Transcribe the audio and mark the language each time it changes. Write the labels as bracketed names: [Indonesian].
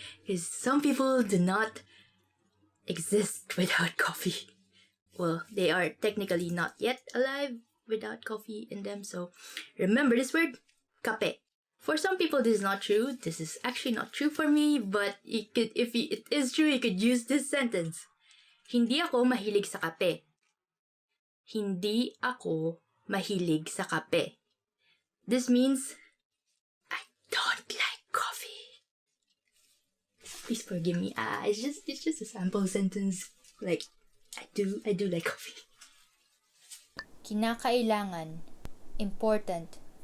[English] Because some people do not exist without coffee. Well, they are technically not yet alive without coffee in them. So remember this word, kape. For some people, this is not true. This is actually not true for me, but if it is true, you could use this sentence. [Filipino] Hindi ako mahilig sa kape. Hindi ako mahilig sa kape. [English] This means I don't like coffee. Please forgive me. It's just a sample sentence. Like I do like coffee. Kinakailangan, important.